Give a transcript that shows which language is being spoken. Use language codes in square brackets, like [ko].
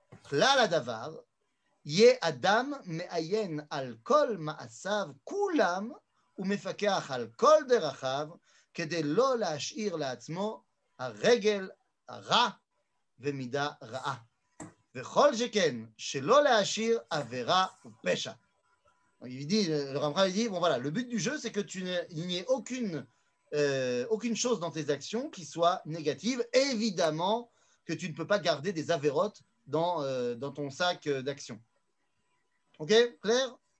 [he] Là, la davar, yé adam me'ayen al kol ma'asav kulam ou mefakeach al kol derachav kede lo la'ashir la'atzmo הרגל הרע ומידה רעה. וכל שכן שלא להשאיר עבירה ופשע. [fr] Il dit, le Ramchal dit, bon voilà, le but du jeu, c'est que il n'y ait aucune chose dans tes actions qui soit négative. Évidemment que tu ne peux pas garder des avérotes dans ton sac d'action. Ok, clair?